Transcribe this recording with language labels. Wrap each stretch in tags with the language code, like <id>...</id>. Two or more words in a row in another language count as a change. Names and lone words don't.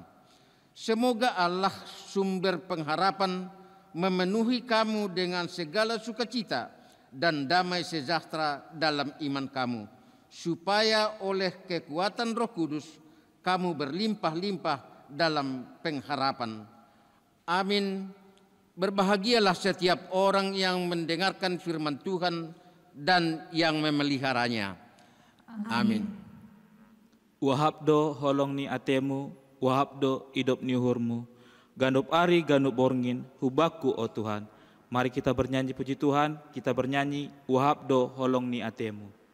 <id>Semoga Allah sumber pengharapan memenuhi kamu dengan segala sukacita dan damai sejahtera dalam iman kamu, supaya oleh kekuatan Roh Kudus kamu berlimpah-limpah dalam pengharapan. Amin. Berbahagialah setiap orang yang mendengarkan firman Tuhan dan yang memeliharanya. Amin.</id> <bts>Wahabdo holong ni atemu, wahabdo hidup ni uhurmu, gandup ari gandup borngin, hubaku o Tuhan.</bts> <id>Mari kita bernyanyi puji Tuhan, kita bernyanyi</id> <bts>wahabdo holong ni atemu.</bts>